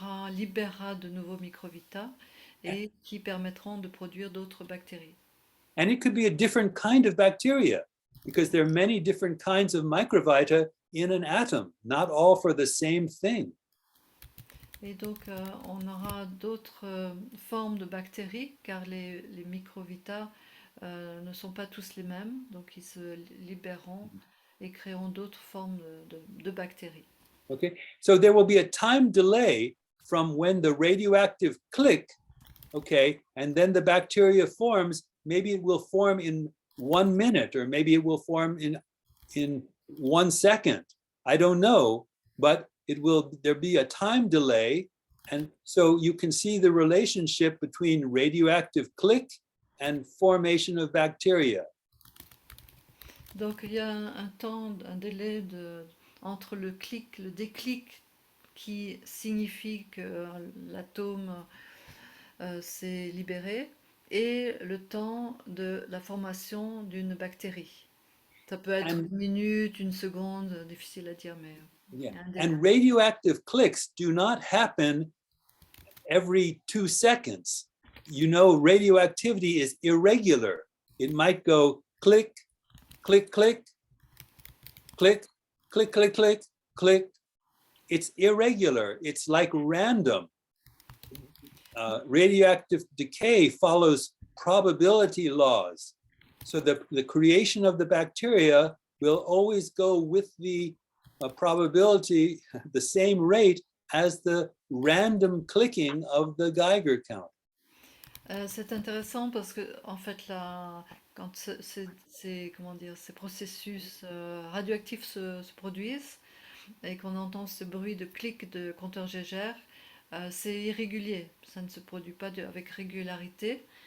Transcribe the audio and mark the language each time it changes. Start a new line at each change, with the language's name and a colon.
French: libérera de nouveaux microvita et qui permettront de produire d'autres bactéries.
English: And it could be a different kind of bacteria because there are many different kinds of microvita in an atom, not all for the same thing.
French: Et donc, on aura d'autres formes de bactéries, car les microvita ne sont pas tous les mêmes, donc ils se libéreront et créeront d'autres formes de bactéries.
English: Okay, so there will be a time delay from when the radioactive click, okay, and then the bacteria forms. Maybe it will form in 1 minute, or maybe it will form in 1 second. I don't know, but there'll be a time delay, and so you can see the relationship between radioactive click and formation of bacteria.
French: Donc il y a un délai entre le déclic qui signifie que l'atome s'est libéré et le temps de la formation d'une bactérie. Ça peut être 1 minute, 1 seconde, difficile à dire, mais...
English: Yeah. And radioactive clicks do not happen every 2 seconds. You know, radioactivity is irregular. It might go click, click, click, click, click, click, click, click. It's irregular. It's like random. Radioactive decay follows probability laws. So the creation of the bacteria will always go with the probability, the same rate as the random clicking of the Geiger count.
French: C'est intéressant parce que en fait quand ces processus radioactifs se produisent et qu'on entend ce bruit de clic de compteur Geiger, c'est irrégulier, ça ne se produit pas avec régularité.